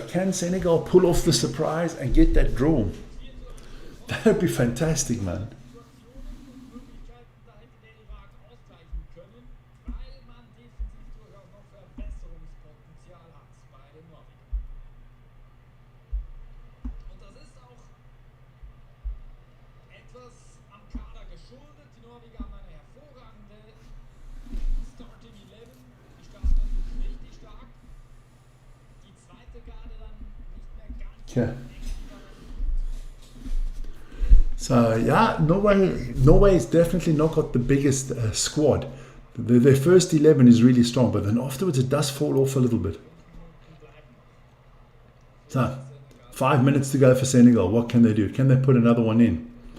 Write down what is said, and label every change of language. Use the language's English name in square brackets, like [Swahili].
[English] Can Senegal pull off the surprise and get that draw? That would be fantastic, man. [German] Situationen und Möglichkeiten, da hätte der Irak ausgleichen können, weil man defensiv durchaus noch Verbesserungspotenzial hat bei den Norwegern. Und das ist auch etwas am Kader geschuldet. Die Norweger haben eine hervorragende Starting 11. Die starten natürlich richtig stark. Die zweite Garde dann nicht mehr ganz so [English] Okay. [German] eng, aber gut. [English] So yeah, Norway has definitely not got the biggest squad. Their first 11 is really strong, but then afterwards it does fall off a little bit. So 5 minutes to go for Senegal. What can they do? Can they put another one in?